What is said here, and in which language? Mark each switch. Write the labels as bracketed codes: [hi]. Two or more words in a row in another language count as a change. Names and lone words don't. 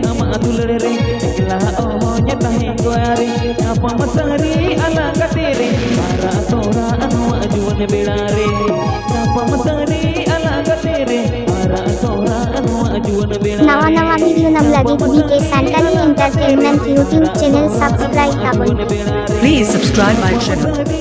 [sat] ama adulere ekla oh nya tahe goare apa masari ala katere ara tora anu ajuan belare apa masari ala katere ara tora anu ajuan belare. नवा वीडियो नम लगे BK Santhali Entertainment YouTube [en] channel subscribe [sat] करो. [en] Please subscribe my channel.